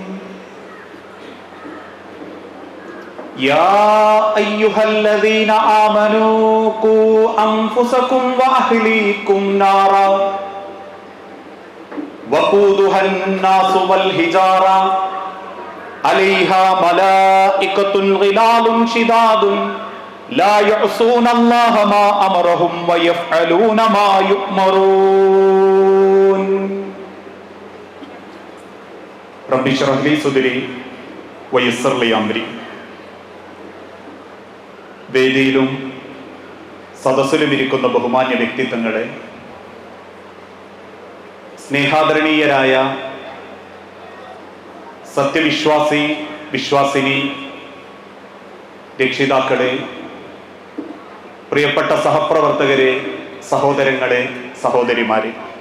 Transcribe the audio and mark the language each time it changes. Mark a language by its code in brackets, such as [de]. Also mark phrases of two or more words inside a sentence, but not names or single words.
[ar] يا أيها الذين آمنوا قوا أنفسكم وأهليكم نارا وقودها الناس والحجارة عليها ملائكة غلال شداد لا يعصون الله ما أمرهم ويفعلون ما يؤمرون. رب اشرح لي صدري ويسر لي أمري. [ml] വേദിയിലും സദസ്സിലും ഇരിക്കുന്ന ബഹുമാന്യ വ്യക്തിത്വങ്ങളെ, സ്നേഹാദരണീയരായ സത്യവിശ്വാസി, വിശ്വാസിനി, രക്ഷിതാക്കളെ, പ്രിയപ്പെട്ട സഹപ്രവർത്തകരെ, സഹോദരങ്ങളെ, സഹോദരിമാരെ,